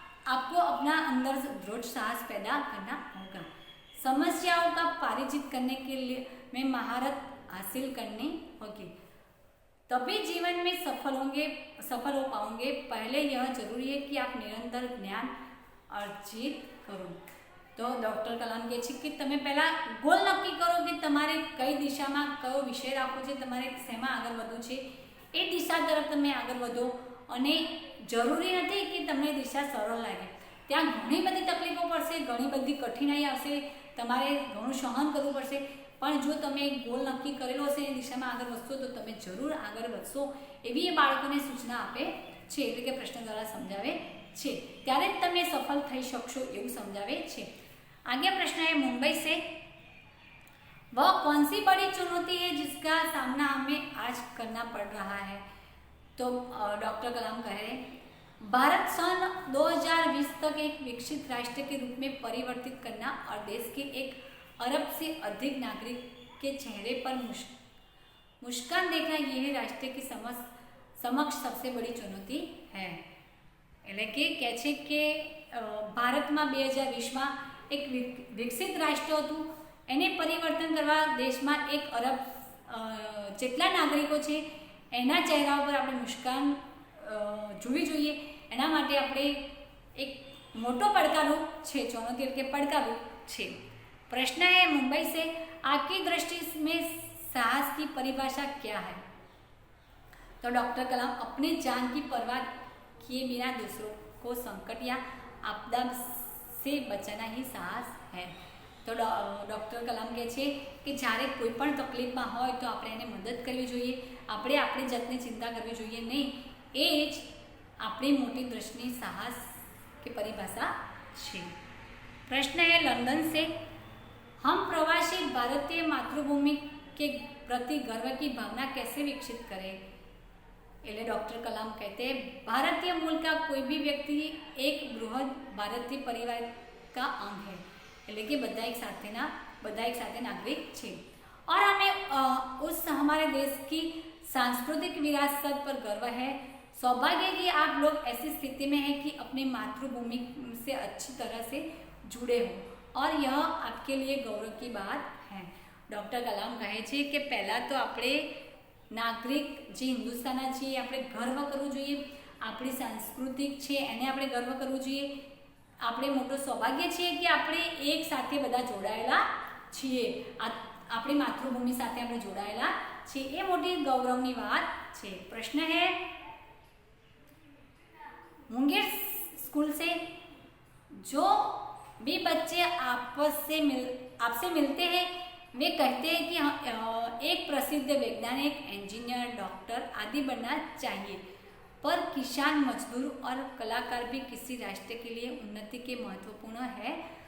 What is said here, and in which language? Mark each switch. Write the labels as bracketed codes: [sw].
[hi] आपको अपना अंदर दृढ़ साहस पैदा करना होगा। समस्याओं का पारिजित करने के लिए में महारत हासिल करनी होगी, तभी जीवन में सफल हो पाओगे। पहले यह जरूरी है कि आप निरंतर ज्ञान अर्जित करो। [gu] तो डॉक्टर कलाम કહે છે કે તમે પહેલાં ગોલ નક્કી કરો કે તમારે કઈ દિશામાં કયો વિષય રાખવો છે, તમારે શેમાં આગળ વધવું છે, એ દિશા તરફ તમે આગળ વધો। અને જરૂરી નથી કે તમને દિશા સરળ લાગે, ત્યાં ઘણી બધી તકલીફો પડશે, ઘણી બધી કઠિનાઈ આવશે, તમારે ઘણું સહન કરવું પડશે। પણ જો તમે એક ગોલ નક્કી કરેલો હશે એ દિશામાં આગળ વધશો તો તમે જરૂર આગળ વધશો, એવી એ બાળકોને સૂચના આપે છે, એટલે કે પ્રશ્ન દ્વારા સમજાવે છે। ત્યારે જ તમે સફળ થઈ શકશો એવું સમજાવે છે। [hi] आगे प्रश्न है मुंबई से, वह कौन सी बड़ी चुनौती है जिसका सामना हमें आज करना पड़ रहा है? तो डॉक्टर कलाम कहे भारत सन 2020 तक एक विकसित राष्ट्र के रूप में परिवर्तित करना और देश के 1 अरब से अधिक नागरिक के चेहरे पर मुस्कान देखना यह राष्ट्र की समक्ष सबसे बड़ी चुनौती है। [gu] એટલે કે કહે છે કે ભારતમાં 2020માં એક વિકસિત રાષ્ટ્ર હતું, એને પરિવર્તન કરવા દેશમાં 1 અરબ જેટલા નાગરિકો છે એના ચહેરા ઉપર આપણે મુસ્કાન જોવી જોઈએ। એના માટે આપણે એક મોટો પડકારો છે, ચુનौती એટલે પડકારો છે। [hi] प्रश्न है मुंबई से, आपकी दृष्टि में साहस की परिभाषा क्या है? तो डॉक्टर कलाम अपनी जान की परवाह किए बिना दूसरों को संकट या आपदा से बचाना ही साहस है। [gu] तो डॉक्टर कलाम કહે છે કે જ્યારે કોઈ પણ તકલીફમાં હોય તો આપણે એને મદદ કરવી જોઈએ, આપણે આપણી જાતની ચિંતા કરવી જોઈએ નહીં। એ જ આપણી મોટી દ્રષ્ટિની સાહસ [hi] की परिभाषा [gu] છે। [hi] प्रश्न है लंदन से, हम प्रवासी भारतीय मातृभूमि के प्रति गर्व की भावना कैसे विकसित करें? [gu] એટલે [hi] डॉक्टर कलाम कहते हैं, भारतीय मूल का कोई भी व्यक्ति एक बृहद भारतीय परिवार का अंग है। [gu] એટલે કે બધા એક સાથે [hi] नागरिक છે और हमें उस हमारे देश की सांस्कृतिक विरासत पर गर्व है। सौभाग्य कि आप लोग ऐसी स्थिति में हैं कि अपनी मातृभूमि से अच्छी तरह से जुड़े हो और यह आपके लिए गौरव की बात है। [gu] डॉक्टर कलाम કહે છે કે પહેલાં તો આપણે નાગરિક જે હિન્દુસ્તાનના છીએ આપણે ગર્વ કરવું જોઈએ, આપણી સાંસ્કૃતિક છે એને આપણે ગર્વ કરવું જોઈએ। આપણે મોટો સૌભાગ્ય છે કે આપણે એક સાથે બધા જોડાયેલા છીએ, આપણી માતૃભૂમિ સાથે આપણે જોડાયેલા છીએ, એ મોટી ગૌરવની વાત છે। [hi] પ્રશ્ન है मुंगेर स्कूल से, जो भी बच्चे आपसे मिलते हैं वे कहते हैं कि एक प्रसिद्ध वैज्ञानिक, इंजीनियर, डॉक्टर आदि बनना चाहिए, पर किसान, मजदूर और कलाकार भी किसी राष्ट्र के लिए उन्नति के महत्वपूर्ण है।